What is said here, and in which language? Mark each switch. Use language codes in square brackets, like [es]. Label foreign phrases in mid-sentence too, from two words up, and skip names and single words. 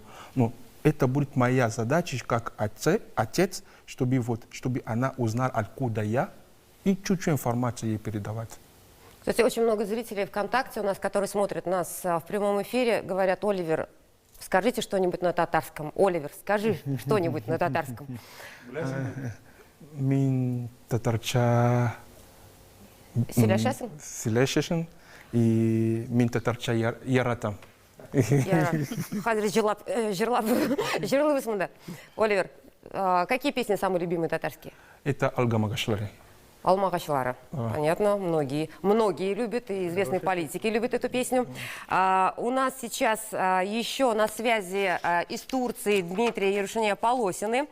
[ru] Но это будет моя задача как отец, чтобы она узнала, откуда я, и чуть-чуть информации ей передавать. Кстати, очень много зрителей ВКонтакте у нас, которые смотрят нас в прямом эфире, говорят: Оливер, скажите что-нибудь на татарском. Оливер, скажи что-нибудь на татарском. [tt] Мин татарча Силашесин и мин татарча яратам. [ru] Оливер, какие песни самые любимые татарские? Это Алгамагашлари. Алмагашлара. Понятно, многие любят, и известные политики любят эту песню. У нас сейчас еще на связи из Турции Дмитрий и Рушения Полосины.